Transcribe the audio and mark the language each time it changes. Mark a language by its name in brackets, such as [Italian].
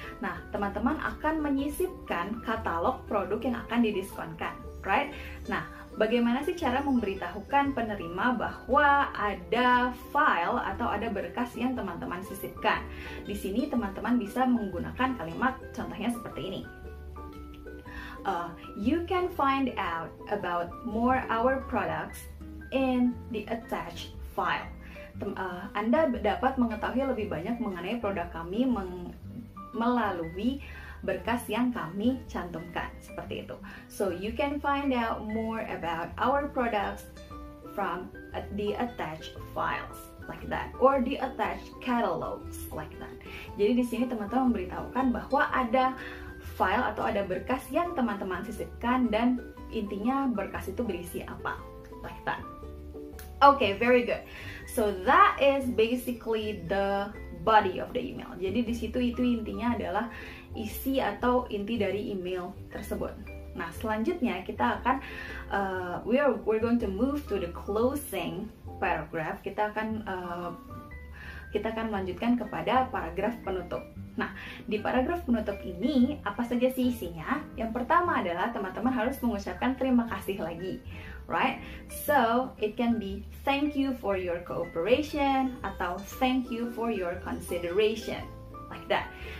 [Indonesian] Nah, teman-teman akan menyisipkan katalog produk yang akan didiskonkan, right? Nah, bagaimana sih cara memberitahukan penerima bahwa ada file atau ada berkas yang teman-teman sisipkan? Di sini teman-teman bisa menggunakan kalimat contohnya seperti ini. [English] You can find out about more our products in the attached file. [Indonesian] Anda dapat mengetahui lebih banyak mengenai produk kami melalui berkas yang kami cantumkan, seperti itu. [English] So you can find out more about our products from the attached files like that, or the attached catalogs like that. [Indonesian] Jadi di sini teman-teman memberitahukan bahwa ada file atau ada berkas yang teman-teman sisipkan dan intinya berkas itu berisi apa, like that. [English] Okay, very good. So that is basically the body of the email. [Indonesian] Jadi di situ itu intinya adalah isi atau inti dari email tersebut. Nah, selanjutnya kita akan [English] we're going to move to the closing paragraph. [Indonesian] Kita akan melanjutkan kepada paragraf penutup. Nah, di paragraf penutup ini apa saja sih isinya? Yang pertama adalah teman-teman harus mengucapkan terima kasih lagi, right? [English] So, it can be thank you for your cooperation atau thank you for your consideration, like that.